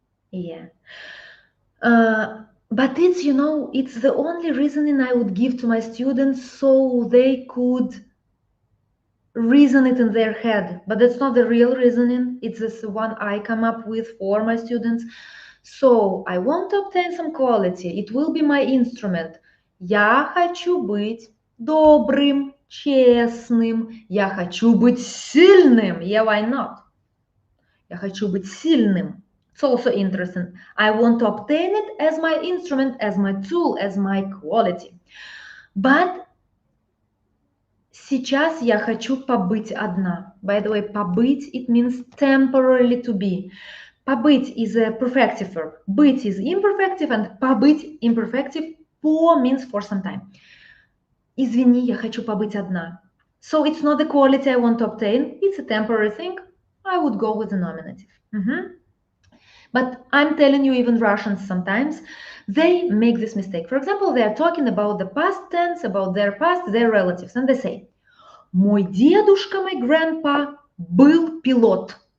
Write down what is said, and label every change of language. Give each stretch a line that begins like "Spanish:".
English: Yeah. But it's, you know, it's the only reasoning I would give to my students so they could reason it in their head. But that's not the real reasoning. It's this one I come up with for my students. So I want to obtain some quality. It will be my instrument.
Russian: Я хочу быть добрым, честным. Я хочу быть сильным.
English: Yeah, why not?
Russian: Я хочу быть сильным.
English: It's also interesting. I want to obtain it as my instrument, as my tool, as my quality.
Russian: But сейчас я хочу побыть одна.
English: By the way, побыть, it means temporarily to be. Побыть is a perfective verb. Быть is imperfective, and побыть imperfective. По means for some time.
Russian: Извини, я хочу побыть одна.
English: So it's not the quality I want to obtain. It's a temporary thing. I would go with the nominative. But I'm telling you, even Russians sometimes, they make this mistake. For example, they are talking about the past tense, about their past, their relatives, and they say,
Russian: мой дедушка,
English: my grandpa,
Russian: был пилот.